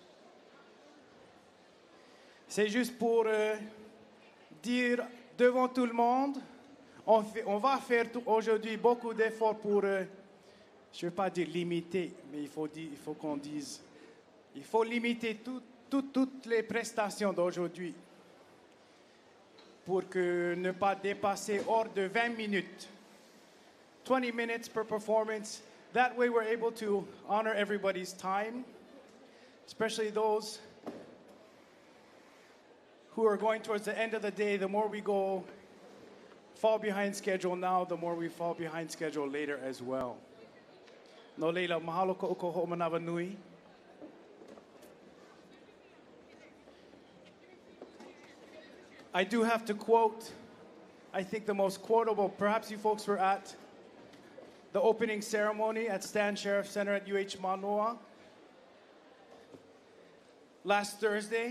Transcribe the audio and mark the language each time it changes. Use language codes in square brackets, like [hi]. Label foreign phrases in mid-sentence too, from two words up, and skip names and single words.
[fr] C'est juste pour dire devant tout le monde, on va faire aujourd'hui beaucoup d'efforts pour, je ne veux pas dire limiter, mais il faut qu'on dise, il faut limiter toutes les prestations d'aujourd'hui pour que ne pas dépasser hors de 20 minutes. [en] 20 minutes per performance. That way we're able to honor everybody's time, especially those who are going towards the end of the day. The more we fall behind schedule now, the more we fall behind schedule later as well. [haw] No leila, mahalo ko uko ho'omanawa nui. [en] I do have to quote, I think the most quotable, perhaps you folks were at the opening ceremony at Stan Sheriff Center at UH Manoa last Thursday.